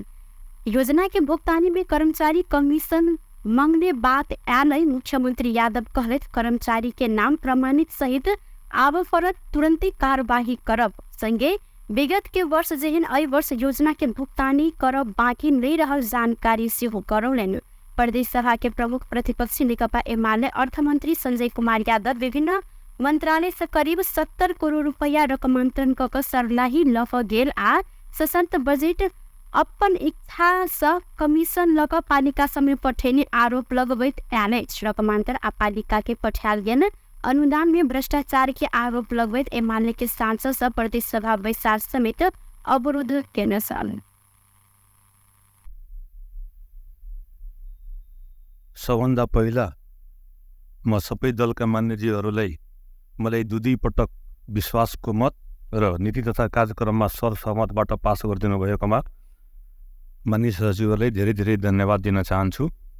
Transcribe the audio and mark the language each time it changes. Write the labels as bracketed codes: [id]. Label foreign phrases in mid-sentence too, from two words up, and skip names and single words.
[mai] योजना के भुगतानी में कर्मचारी कमीशन मांगने बात आयल। मुख्यमंत्री यादव कहलथि कर्मचारी के नाम प्रमाणित सहित आब फरत तुरंते कार्यवाही करब। संगे विगत के वर्ष जेहन एहि वर्ष योजना के भुगतानी करब बाकी नहीं रहल जानकारी सेहो करौलनि। प्रदेश सभा के प्रमुख प्रतिपक्षी नेकपा एमाले अर्थमंत्री संजय कुमार यादव विभिन्न मंत्रालय से करीब 70 करोड़ रुपया रकमांतरण क सरलाही लफ गेल आ सशक्त बजट अपन इच्छा से कमीशन लक पालिका समय पठेने आरोप लगबैत आयल अछि। रकमांतर आ पालिका के पठायल गेल अनुदान में भ्रष्टाचार के आरोप लगबैत एमाले के सांसद सब प्रदेश सभा बैसाख समेत अवरोध केने छल। [ne] सबभन्दा पहिला म सबै दलका मान्यजीहरूलाई मलाई 2 पटक विश्वासको मत र नीति तथा कार्यक्रममा सर्वसहमतबाट पास गरिदिनु भएकोमा माननीय सचिवहरूलाई धेरै धेरै धन्यवाद दिन चाहन्छु।